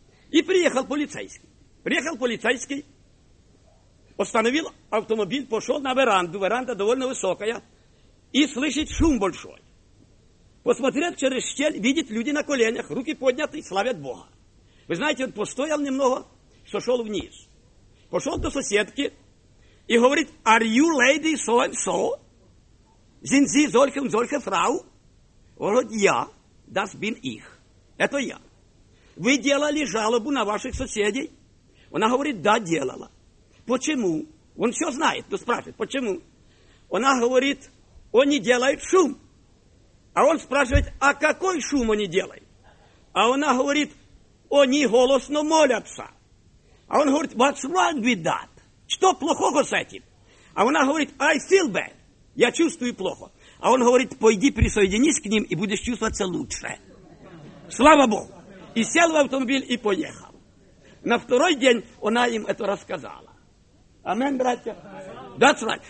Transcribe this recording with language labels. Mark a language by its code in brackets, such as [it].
[ru] И приехал полицейский. Приехал полицейский, остановил автомобиль, пошел на веранду. Веранда довольно высокая. И слышит шум большой. Посмотрел через щель, видит люди на коленях, руки подняты, славят Бога. Вы знаете, он постоял немного, сошел вниз. Пошел до соседки и говорит, [en] are you lady so and so? [de] Sind Sie solche und solche Frau? [ru] Говорит, я, [de] das bin ich. [ru] Это я. Вы делали жалобу на ваших соседей? Она говорит, да, делала. Почему? Он все знает, но спрашивает, почему? Она говорит, они делают шум. А он спрашивает, а какой шум они делают? А она говорит, они голосно молятся. А он говорит, [en] what's wrong with that? [ru] Что плохого с этим? А она говорит, [en] I feel bad. [ru] Я чувствую плохо. А он говорит, пойди присоединись к ним и будешь чувствоваться лучше. Слава Богу. И сел в автомобиль и поехал. На второй день она им это рассказала. Аминь, братья. [en] That's right.